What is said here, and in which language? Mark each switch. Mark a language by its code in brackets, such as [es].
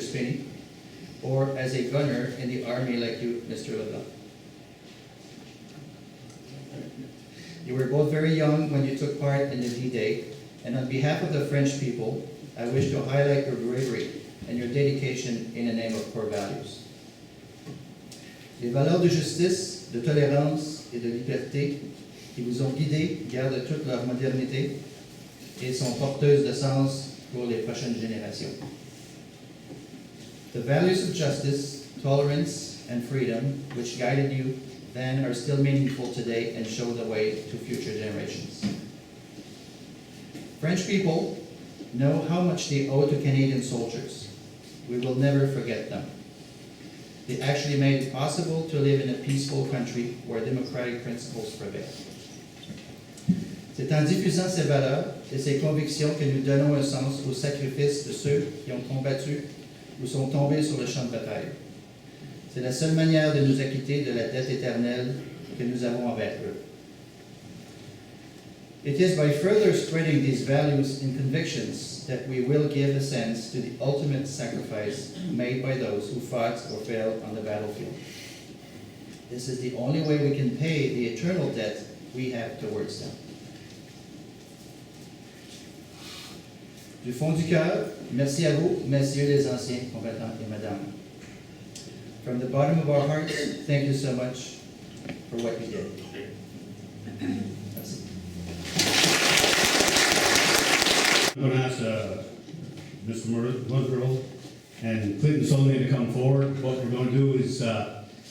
[en] Spinney, or as a gunner in the Army like you, Mr. Leblanc. You were both very young when you took part in the D-Day, and on behalf of the French people, I wish to highlight your bravery and your dedication in the name of core values. [fr] Les valeurs de justice, de tolérance et de liberté qui vous ont guidés gardent toute leur modernité et sont porteuses de sens pour les prochaines générations. [en] The values of justice, tolerance, and freedom which guided you then are still meaningful today and show the way to future generations. French people know how much they owe to Canadian soldiers. We will never forget them. They actually made it possible to live in a peaceful country where democratic principles prevail. [fr] C'est en diffusant ces valeurs et ces convictions que nous donnons un sens au sacrifice de ceux qui ont combattu ou sont tombés sur le champ de bataille. C'est la seule manière de nous acquitter de la dette éternelle que nous avons envers eux. [en] It is by further spreading these values and convictions that we will give a sense to the ultimate sacrifice made by those who fought or fell on the battlefield. This is the only way we can pay the eternal debt we have towards them. [fr] Du fond du cœur, merci à vous, messieurs les anciens combattants et madame. [en] From the bottom of our hearts, thank you so much for what you did. [fr] Merci. [en] I'm going to ask Mr. Musgrove and Clinton Solney to come forward. What we're going to do is Mr.